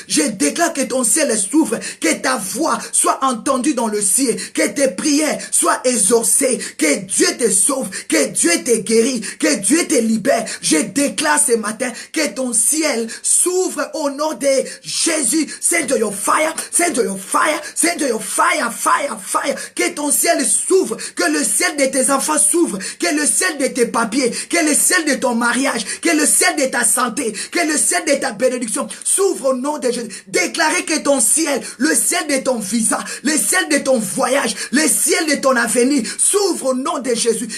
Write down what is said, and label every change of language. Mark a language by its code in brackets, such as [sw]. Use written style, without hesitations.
[fr] Je déclare que ton ciel s'ouvre, que ta voix soit entendue dans le ciel, que tes prières soient exaucées, que Dieu te sauve, que Dieu te guérit, que Dieu te libère. Je déclare ce matin que ton ciel s'ouvre au nom de Jésus. [en] Send your fire, send your fire, send your fire, fire, fire. [fr] Que ton ciel s'ouvre, que le ciel de tes enfants s'ouvre, que le ciel de tes papiers, que le ciel de ton mariage, que le ciel de ta santé, que le ciel de ta bénédiction s'ouvre au nom de Jésus. Déclarez que ton ciel, le ciel de ton visa, le ciel de ton voyage, le ciel de ton avenir s'ouvre au nom de Jésus.